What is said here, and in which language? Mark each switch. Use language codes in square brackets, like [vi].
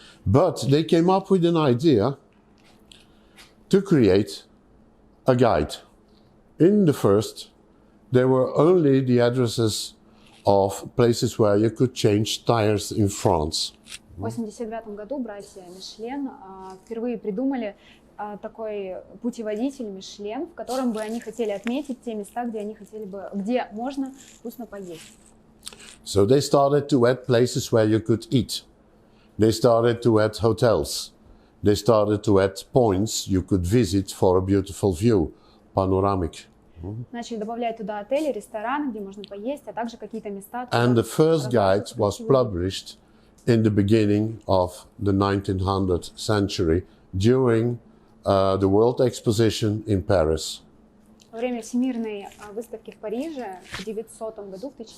[en] But they came up with an idea to create a guide. In the first, there were only the addresses of places where you could change tires in France. [ru] В 1989 году братья Мишлен впервые придумали такой путеводитель Мишлен, в котором бы они хотели отметить те места, где можно вкусно поесть. [en] So they started to add places where you could eat. They started to add hotels. They started to add points you could visit for a beautiful view, panoramic. [ru] Начали добавлять туда отели, рестораны, где можно поесть, а также какие-то места. [en] And the first guide was published in the beginning of the 1900th century during the World Exposition in Paris. [ru] Во время Всемирной выставки в Париже в 1900 году,